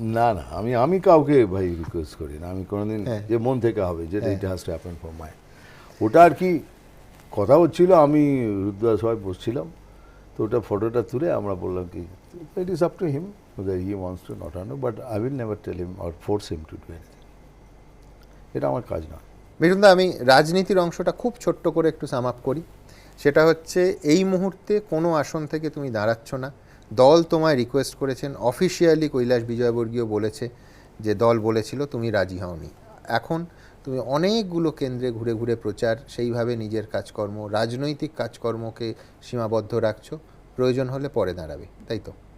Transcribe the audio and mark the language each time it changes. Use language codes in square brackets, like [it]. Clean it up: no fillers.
[bn] না না, আমি কাউকে ভাই রিকোয়েস্ট করি না, আমি কোনোদিন যে মন থেকে হবে, যেটা [en] it has to happen for my, [bn] ওটা আর কি কথা হচ্ছিল। আমি রুদ্রদাস সবাই বসছিলাম, তো ওটা ফটোটা তুলে আমরা বললাম কি, [en] It is up to him whether he wants to not or not, but I will never tell him or force him to do anything. [bn] এটা আমার কাজ না। মিঠুনদা, আমি রাজনীতির অংশটা খুব ছোট্ট করে একটু সাম আপ করি। সেটা হচ্ছে, এই মুহূর্তে কোনো আসন থেকে তুমি দাঁড়াচ্ছ না, দল তোমায় রিকোয়েস্ট করেছেন, অফিসিয়ালি কৈলাস বিজয়বর্গীয় বলেছে যে দল বলেছিল, তুমি রাজি হওনি। এখন তুমি অনেকগুলো কেন্দ্রে ঘুরে ঘুরে প্রচার, সেইভাবে নিজের কাজকর্ম, রাজনৈতিক কাজকর্মকে সীমাবদ্ধ রাখছো, প্রয়োজন হলে পরে দাঁড়াবে, তাই তো?